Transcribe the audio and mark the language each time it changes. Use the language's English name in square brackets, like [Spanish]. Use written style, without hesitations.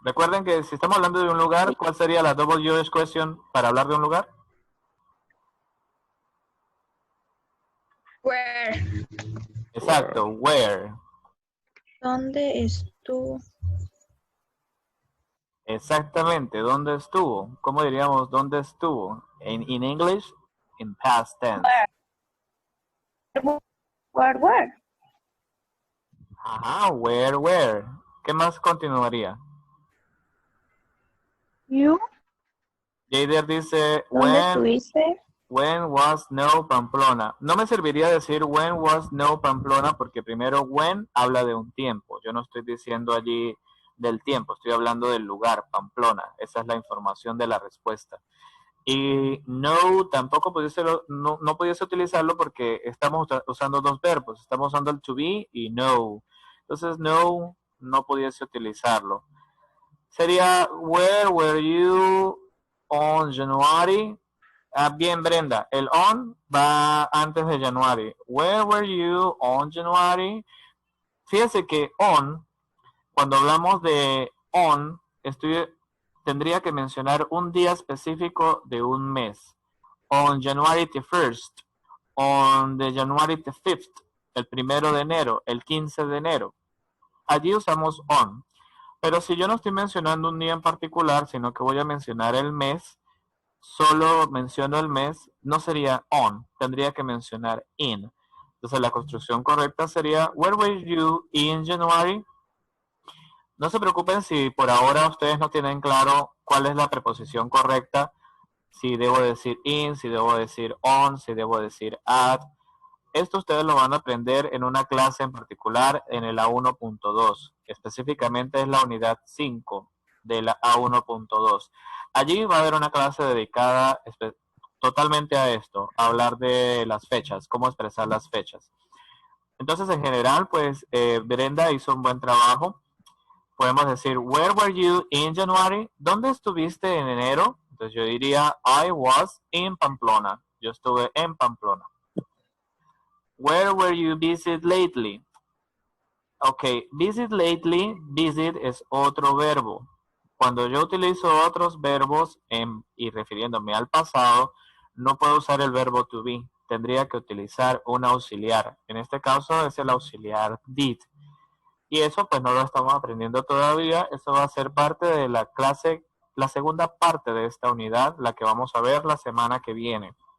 [Spanish] Recuerden que si estamos hablando de un lugar, ¿cuál sería la WH question para hablar de un lugar? [English] Where? [Spanish] Exacto, where. ¿Dónde estuvo? Exactamente, ¿dónde estuvo? ¿Cómo diríamos dónde estuvo? [English] In English, in past tense. Where? [Spanish] Ajá, where. ¿Qué más continuaría? [English] You, [Spanish] Jader dice, ¿dónde estuviste? [English] when was no Pamplona. [Spanish] No me serviría decir [English] when was no Pamplona [Spanish] porque primero when habla de un tiempo. Yo no estoy diciendo allí del tiempo, estoy hablando del lugar, Pamplona. Esa es la información de la respuesta. Y no, tampoco no pudiese utilizarlo porque estamos usando dos verbos. Estamos usando el to be y no. Entonces no pudiese utilizarlo. Sería, [English] where were you on January? [Spanish] Bien, Brenda, el on va antes de January. [English] Where were you on January? [Spanish] Fíjese que on, cuando hablamos de on, tendría que mencionar un día específico de un mes. [English] On January the 1st, on the January the 5th, [Spanish] el 1 de enero, el 15 de enero. Allí usamos on. Pero si yo no estoy mencionando un día en particular, sino que voy a mencionar el mes, solo menciono el mes, no sería on, tendría que mencionar in. Entonces la construcción correcta sería, [English] where were you in January? [Spanish] No se preocupen si por ahora ustedes no tienen claro cuál es la preposición correcta, si debo decir in, si debo decir on, si debo decir at. Esto ustedes lo van a aprender en una clase en particular en el A1.2. Específicamente es la unidad 5 de la A1.2. Allí va a haber una clase dedicada totalmente a esto, a hablar de las fechas, cómo expresar las fechas. Entonces, en general, pues Brenda hizo un buen trabajo. Podemos decir, [English] where were you in January? [Spanish] ¿Dónde estuviste en enero? Entonces yo diría, [English] I was in Pamplona. [Spanish] Yo estuve en Pamplona. [English] Where were you visit lately? [Spanish] Ok, [English] visit lately, [Spanish] visit es otro verbo. Cuando yo utilizo otros verbos y refiriéndome al pasado, no puedo usar el verbo to be. Tendría que utilizar un auxiliar. En este caso es el auxiliar did. Y eso pues no lo estamos aprendiendo todavía. Eso va a ser parte de la clase, la segunda parte de esta unidad, la que vamos a ver la semana que viene.